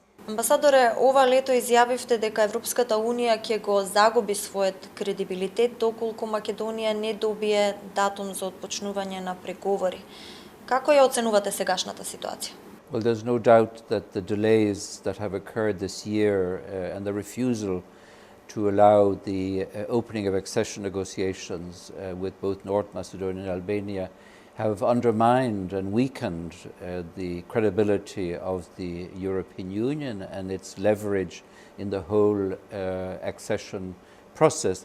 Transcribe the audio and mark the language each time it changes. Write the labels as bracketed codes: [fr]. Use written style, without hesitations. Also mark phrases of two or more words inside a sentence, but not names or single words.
[mk] Амбасадоре, ова лето изјавивте дека Европската Унија ќе го загуби својот кредибилитет доколку Македонија не добие датум за отпочнување на преговори. Како ја оценувате сегашната ситуација? [en] Well, there's no doubt that the delays that have occurred this year and the refusal to allow the opening of accession negotiations with both North Macedonia and Albania have undermined and weakened the credibility of the European Union and its leverage in the whole accession process.